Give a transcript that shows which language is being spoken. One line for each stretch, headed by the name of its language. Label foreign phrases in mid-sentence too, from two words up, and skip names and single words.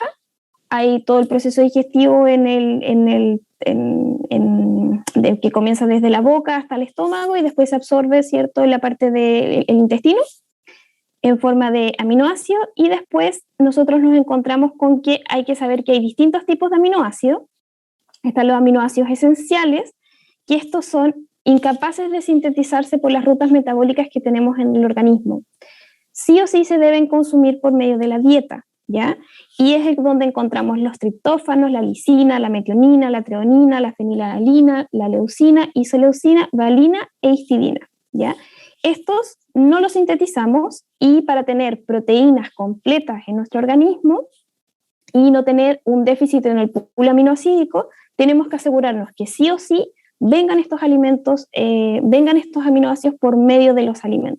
Spanish: Hay todo el proceso digestivo que comienza desde la boca hasta el estómago y después se absorbe, ¿cierto?, en la parte del intestino en forma de aminoácidos, y después nosotros nos encontramos con que hay que saber que hay distintos tipos de aminoácidos. Están los aminoácidos esenciales, que estos son incapaces de sintetizarse por las rutas metabólicas que tenemos en el organismo. Sí o sí se deben consumir por medio de la dieta, ¿ya? Y es donde encontramos los triptófanos, la lisina, la metionina, la treonina, la fenilalanina, la leucina, isoleucina, valina e histidina, ¿ya? Estos no los sintetizamos, y para tener proteínas completas en nuestro organismo y no tener un déficit en el pool aminoácido, tenemos que asegurarnos que sí o sí vengan estos aminoácidos por medio de los alimentos.